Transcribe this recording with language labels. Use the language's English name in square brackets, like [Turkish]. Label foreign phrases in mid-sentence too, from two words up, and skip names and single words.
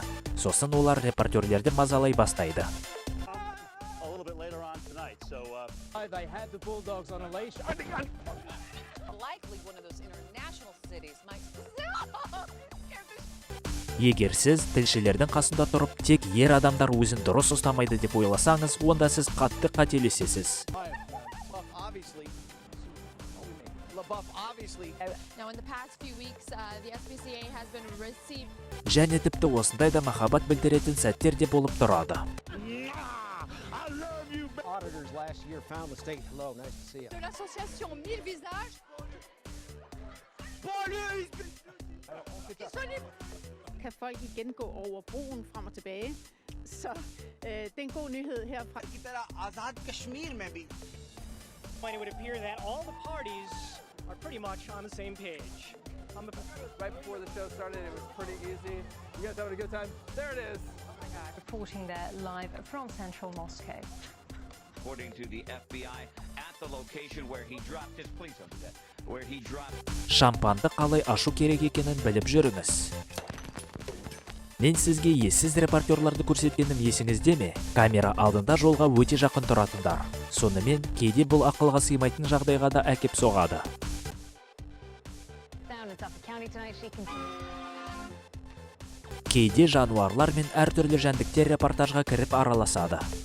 [Kazakh] Сосын олар репортерлерді мазалай бастайды. Егер сіз тілшілердің қасында тұрып, тек ер адамдар өзін дұрыс ұстамайды деп ойласаңыз, онда сіз қатты қателесесіз. Және тіпті осындай да махаббат білдіретін сәттер де болып тұрады. [Danish] Kan folk igen gå over broen frem og tilbage. Så det er en god nyhed herfra. [Urdu] آزاد کشمیر میں بھی. [English] It would appear that all the parties are pretty much on the same page. Right before the show started, it was pretty easy. You guys having a good time? There it is. Oh my God. Reporting there live from central Moscow. According to the FBI, at the location where he dropped his police under that, where he dropped. [Kazakh] Шампанды қалай ашу керек екенін біліп жүріңіз. Мен сізге ессіз репортерларды көрсеткенім есіңізде ме? Камера алдында жолға өте жақын тұратындар. Сонымен кейде бұл ақылға сыймайтын жағдайға да әкеп соғады. Кейде жануарлар мен әртүрлі жәндіктер репортажға кіріп араласады.